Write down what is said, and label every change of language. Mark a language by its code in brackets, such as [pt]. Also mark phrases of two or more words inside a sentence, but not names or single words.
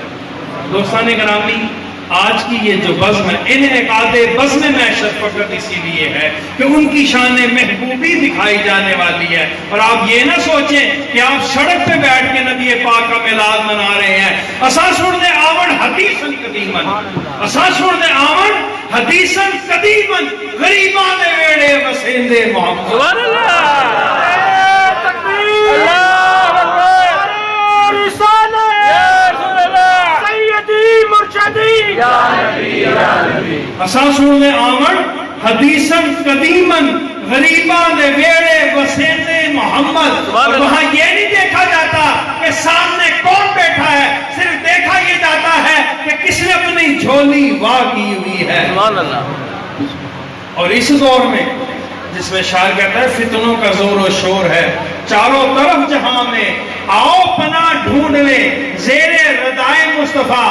[ur] دوستان گرامی، آج کی یہ جو بزم ہے، ان انعقاد بزم میں شفقت اسی لیے ہے کہ ان کی شان محبوبی دکھائی جانے والی ہے. اور آپ یہ نہ سوچیں کہ آپ سڑک پہ بیٹھ کے نبی پاک کا میلاد منا رہے ہیں. [pa] اساں سنتے آون [ar] حدیثاً قدیماً، [pa] اساں سنتے آون [ar] حدیثاً قدیماً، [pa] غریباں دے ویڑے وسیندے محمد. سبحان اللہ، تکبیر، [ar] اللہ اکبر، [pa] رسالہ اساں سننے آمن [ar] حدیثاً قدیماً، [pa] غریباں دے ویڑے وسیندے محمد. [ur] اور وہاں یہ نہیں دیکھا جاتا کہ سامنے کون بیٹھا ہے، صرف دیکھا یہ جاتا ہے کہ کس نے اپنی جھولی واہ کی ہوئی ہے. اور اس دور میں جس میں شاعر کہتا ہے فتنوں کا زور و شور ہے چاروں طرف جہاں میں، آؤ پناہ ڈھونڈ لے زیر ردائے مصطفیٰ.